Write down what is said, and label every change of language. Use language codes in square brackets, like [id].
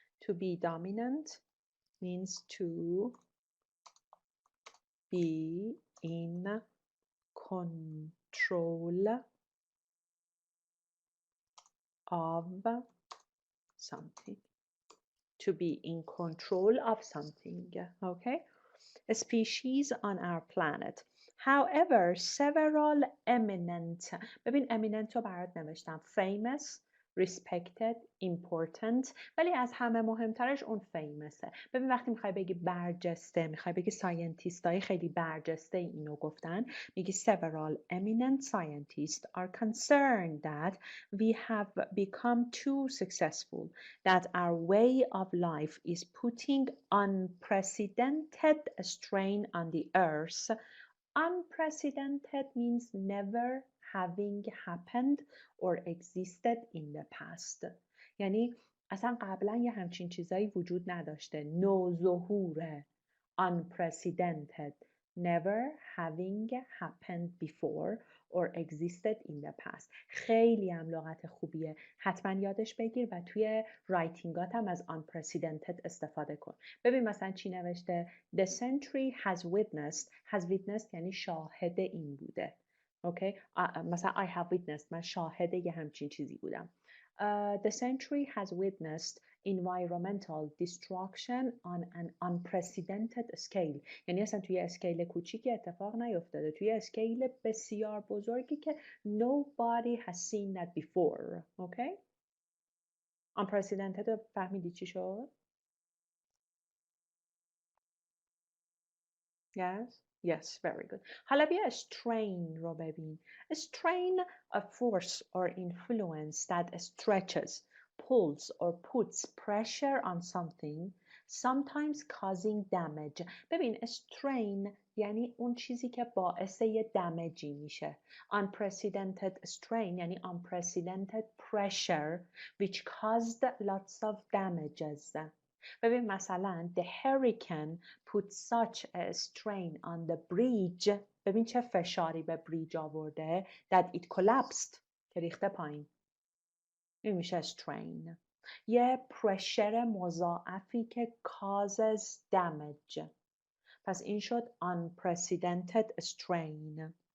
[en] To be dominant means to be in control of something. To be in control of something. Okay. A species on our planet. However, several eminent. [fa] ببین eminent رو برات نوشتم. [en] Famous, respected, important. [fa] ولی از همه مهمترش اون famous. ببین وقتی میخوای بگی برجسته، میخوای بگی ساینتیستای خیلی برجسته اینو گفتن، میگی [en] several eminent scientists are concerned that we have become too successful, that our way of life is putting unprecedented strain on the earth. Unprecedented means never having happened or existed in the past. [fa] یعنی اصلا قبلا یه همچین چیزایی وجود نداشته. نوظهوره. Unprecedented. [en] Never having happened before or existed in the past. [fa] خیلی هم لغت خوبیه. حتما یادش بگیر و توی رایتینگات هم از unprecedented استفاده کن. ببین مثلا چی نوشته؟ [en] The century has witnessed. [fa] Has witnessed یعنی شاهد این بوده. [en] Okay? مثلا I have witnessed. [fa] من شاهد یه همچین چیزی بودم. [en] The century has witnessed environmental destruction on an unprecedented scale. [fa] یعنی اصلا توی اسکیل کوچیکی اتفاق نیفتاده، توی اسکیل بسیار بزرگی که [en] nobody has seen that before. Okay? Unprecedented فهمیدی چی شد؟ Yes? Yes, very good. [fa] حالا بیا strain رو ببین. [en] Strain, a force or influence that stretches, pulls or puts pressure on something, sometimes causing damage. [fa] ببین strain یعنی اون چیزی که باعث یه دمیجی میشه. [en] Unprecedented strain یعنی unprecedented pressure which caused lots of damages. ببین مثلا the hurricane put such a strain on the bridge. [fa] ببین چه فشاری به بریج آورده [en] that it collapsed [fa] که ریخته پایین. این میشه strain. یه پرشر مضاعفی که [en] causes damage. [fa] پس این شد unprecedented strain.